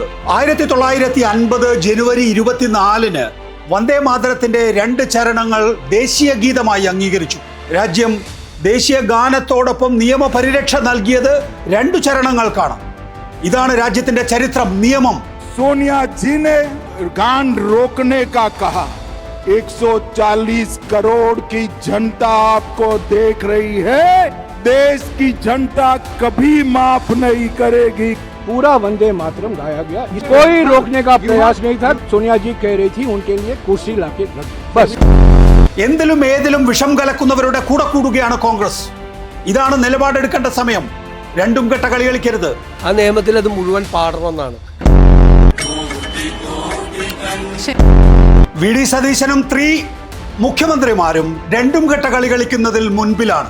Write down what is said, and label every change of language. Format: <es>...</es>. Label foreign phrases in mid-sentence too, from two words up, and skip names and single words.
<ml>1950 ജനുവരി 24 വന്ദേ മാതരത്തിന്റെ 2 ചരണങ്ങൾ ദേശീയ ഗീതമായി അംഗീകരിച്ചു. രാജ്യം ദേശീയ ഗാനത്തോടൊപ്പം നിയമപരിരക്ഷ നൽകിയത് 2 ചരണങ്ങൾക്കാണ്. ഇതാണ് രാജ്യത്തിന്റെ ചരിത്രം, നിയമം.</ml> <hi>सोनिया जी ने गान रोकने का कहा. 140 करोड़ की जनता आपको देख रही है. देश की जनता कभी माफ नहीं करेगी. पूरा वंदे मातरम गाया गया. कोई रोकने का प्रयास नहीं था. सोनिया जी कह रही थी उनके लिए कुर्सी लाके बस.</hi> <ml>എന്തിലും ഏതിലും വിഷം കലക്കുന്നവരുടെ കൂടെ കൂടുകയാണ് കോൺഗ്രസ്. ഇതാണ് നിലപാടെടുക്കേണ്ട സമയം. രണ്ടും കെട്ട കളി കളിക്കരുത്. ആ നിയമത്തിൽ അത് മുഴുവൻ പാടണമെന്നാണ്. വി.ഡി. സതീശനും 3 മുഖ്യമന്ത്രിമാരും രണ്ടും കെട്ട കളി കളിക്കുന്നതിൽ മുൻപിലാണ്.</ml>